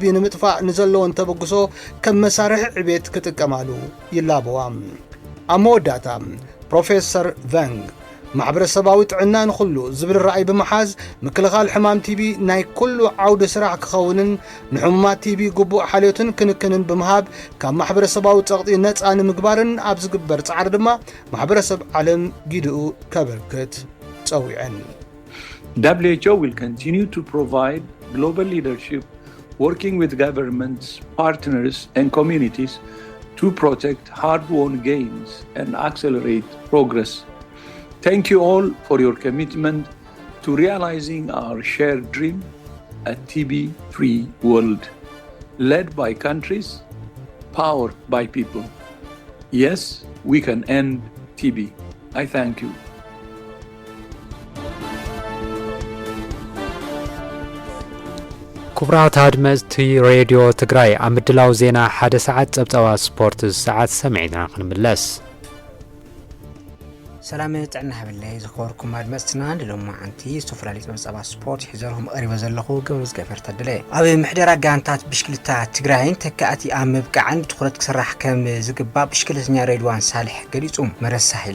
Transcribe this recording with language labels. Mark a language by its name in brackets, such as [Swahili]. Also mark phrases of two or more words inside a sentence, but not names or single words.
[Tigrinya] ንምጥፋእ ንዘለዎን ተበግሶ ከም መሳርሒ ዕቤት ክጥቀማሉ ይላበዋ። ኣብ መወዳእታ ፕሮፌሰር ቫንግ ማሕበረሰባዊ ጥዕና ንኹሉ ዝብል ራእይ ብምሓዝ ምክልኻል ሕማም ቲቢ ናይ ኩሉ ዓውዲ ስራሕ ክኸውንን ንሕሙማት ቲቢ ግቡእ ሓልዮትን ክንክንን ብምሃብ ካብ ማሕበረሰባዊ ፀቕጢ ነፃ ንምግባርን ኣብ ዝግበር ፃዕሪ ድማ ማሕበረሰብ ዓለም ጊድኡ ከበርክት ፀዊዐን። [English] WHO will continue to provide global leadership working with governments, partners and communities to protect hard-won gains and accelerate progress. Thank you all for your commitment to realizing our shared dream, a TB-free world, led by countries, powered by people. Yes, we can end TB. I thank you. [Tigrinya] ክቡራት ኣድመፅቲ ሬድዮ ትግራይ ኣብ ምድላው ዜና 1 ሰዓት ጸብጸባ ስፖርት ሰዓት ሰሚዕና ክንምለስ። ሰላም ጥዕና ሃብለይ ዝኸበርኩም ኣድመፅትና ንሎማዓንቲ ዝተፈላለዩ ጸብጸባ ስፖርት ሒዘልኩም ቀሪበ ዘለኹ ገበዝ ገፈር ተድለ ኣብ ምሕደራ ጋንታት ብሽክልታ ትግራይን ተካኣቲ ኣብ ምብቃዕን ብትኹረት ክስራሕ ከም ዝግባእ ብሽክለተኛ ሬድዋን ሳልሕ ገሊጹ መረሳ ኢለ